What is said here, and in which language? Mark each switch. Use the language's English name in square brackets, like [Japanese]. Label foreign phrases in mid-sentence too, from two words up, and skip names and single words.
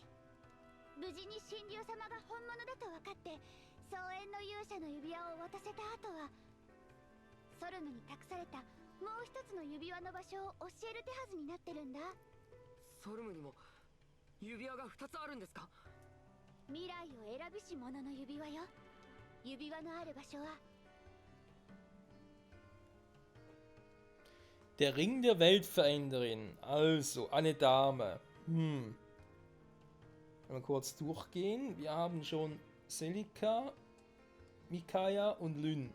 [Japanese] 無事に神竜様が本物だと分かって荘園の勇者の指輪を渡せた後は、ソルムに託されたもう一つの指輪の場所を教える手はずになってるんだ。ソルムにも指輪が2つあるんですか？未来を選びし者の指輪よ。指輪のある場所は [German] Der Ring der Weltveränderin. Also, eine Dame. Wenn wir kurz durchgehen. Wir haben schon Celica, Micaiah und Lynn.